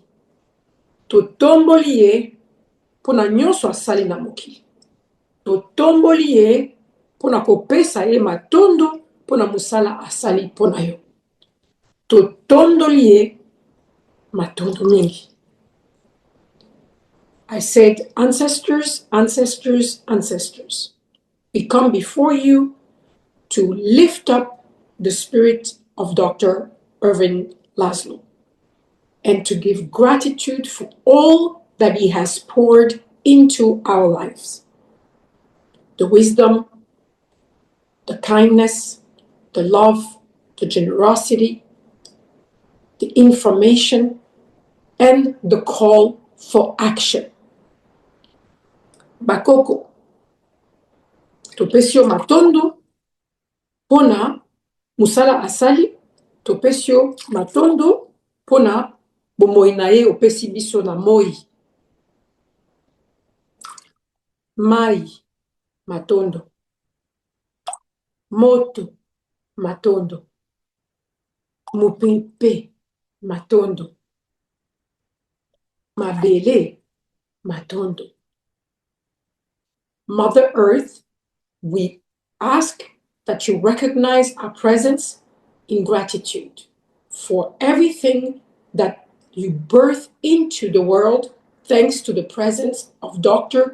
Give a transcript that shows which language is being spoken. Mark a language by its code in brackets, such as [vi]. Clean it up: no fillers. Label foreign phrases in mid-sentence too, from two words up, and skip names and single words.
[ln] Totomboli ye pona nyonso asali na mokili. Totomboli ye pona kopesa ye matondo pona musala asali pona yo. Totondoli ye matondo mingi. [en] I said, ancestors, ancestors, ancestors, we come before you to lift up the spirit of Dr. Ervin Laszlo and to give gratitude for all that he has poured into our lives. The wisdom, the kindness, the love, the generosity, the information, and the call for action. [ln] Bakoko, topesio matondo, pona musala asali, topesio matondo, pona bomoi na ye opesi biso na moi. Mai, matondo. Moto, matondo. Mupepe, matondo. Mabele, matondo. [en] Mother Earth, we ask that you recognize our presence in gratitude for everything that you birth into the world thanks to the presence of Dr.